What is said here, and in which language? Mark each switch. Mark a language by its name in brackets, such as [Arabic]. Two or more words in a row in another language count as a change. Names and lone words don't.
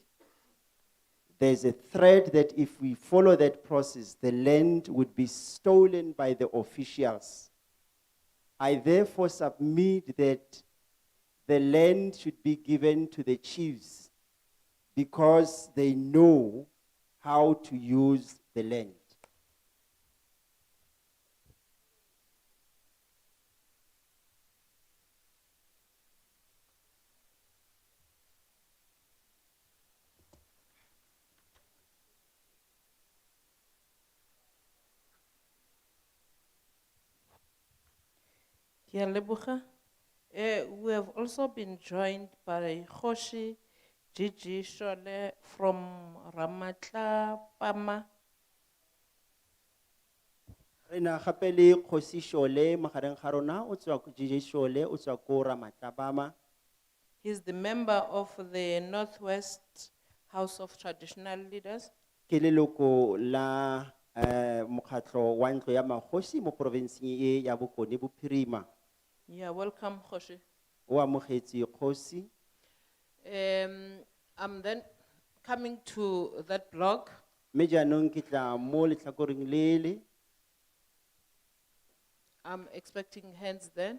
[English] There's a threat that if we follow that process, the land would be stolen by the officials. I therefore submit that the land should be given to the chiefs because they know how to use the land. [Tswana] Ke a leboga. [English] We have also been joined by Khoshi Gigi Shole from Ramatla Pama. [Tswana] Re na gape le Kgosi Shole magareng ga rona o tswa ko Gigi Shole o tswa ko Ramatlabama. [English] He's the member of the Northwest House of Traditional Leaders. [Tswana] Ke leloko la mokgatlho wa ntlo ya magosi mo provinceng e ya Bokone Bophirima. [English] Yeah, welcome, Khoshi. [Tswana] O amogetse Kgosi. [English] I'm then coming to that block. [Tswana] Mme jaanong ke tla mo letlhakoreng le le. [English] I'm expecting hands then.